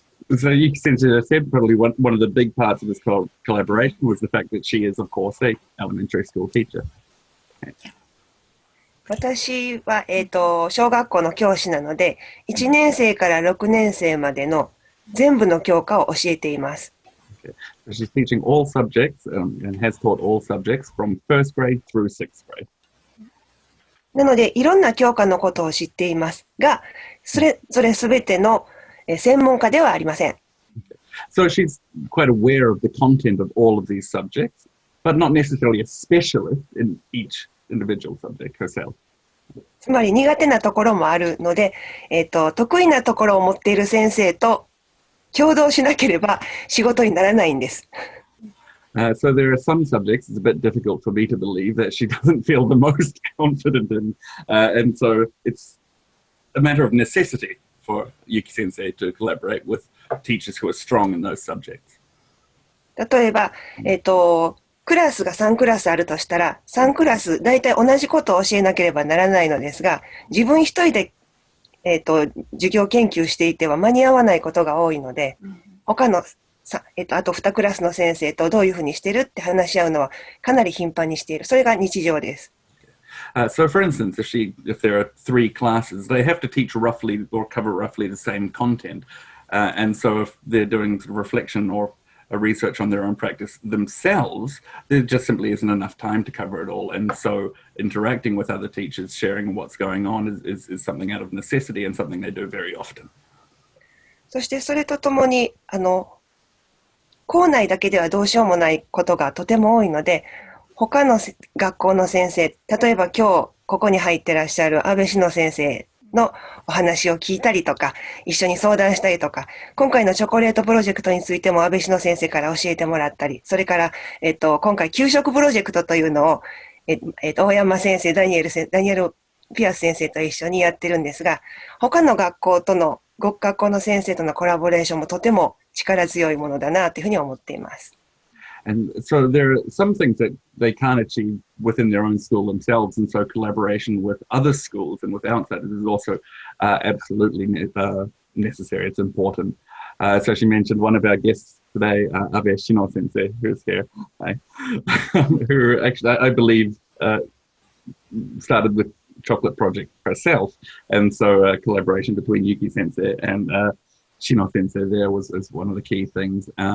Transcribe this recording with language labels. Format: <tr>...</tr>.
<en>So Yuki Sensei said probably one of the big parts of this collaboration was the fact that she is, of course, an elementary school teacher.</en> <ja>私は、小学校の教師なので、1年生から6年生までの全部の教科を教えています。</ja> <en>So she's teaching all subjects and has taught all subjects from first grade through sixth grade.</en> <ja>なので、いろんな教科のことを知っていますが、それすべての専門家ではありません。</ja> <en>So she's quite aware of the content of all of these subjects, but not necessarily a specialist in each individual subject herself.</en> <ja>つまり苦手なところもあるので、得意なところを持っている先生と共同しなければ仕事にならないんです。</ja> <en>So there are some subjects it's a bit difficult for me to believe that she doesn't feel the most confident in, and so it's a matter of necessity for Yuki Sensei to collaborate with teachers who are strong in those subjects.</en> <ja>例えば、クラスが3クラスあるとしたら、3クラス大体同じことを教えなければならないのですが、自分一人で、授業研究していては間に合わないことが多いので、他のあと2クラスの先生とどういうふうにしてるって話し合うのはかなり頻繁にしている。それが日常です。</ja> <en>So for instance, if there are 3 classes, they have to teach roughly or cover roughly the same content. And so if they're doing sort of reflection or a research on their own practice themselves, there just simply isn't enough time to cover it all. And so interacting with other teachers, sharing what's going on is something out of necessity and something they do very often.</en> <ja>そしてそれとともに、校内だけではどうしようもないことがとても多いので、他の学校の先生、例えば今日ここに入ってらっしゃる安倍氏の先生のお話を聞いたりとか、一緒に相談したりとか、今回のチョコレートプロジェクトについても安倍篠先生から教えてもらったり、それから、今回給食プロジェクトというのを、大山先生、ダニエル・ピアス先生と一緒にやってるんですが、他の学校の先生とのコラボレーションもとても力強いものだなというふうに思っています。</ja> <en>And so there are some things that they can't achieve within their own school themselves, and so collaboration with other schools and with outsiders is also absolutely necessary. It's important. So she mentioned one of our guests today, Abe Shino Sensei, who's here, who actually, I believe, started the chocolate project herself, and so collaboration between Yuki Sensei and Shino Sensei there was one of the key things.</en>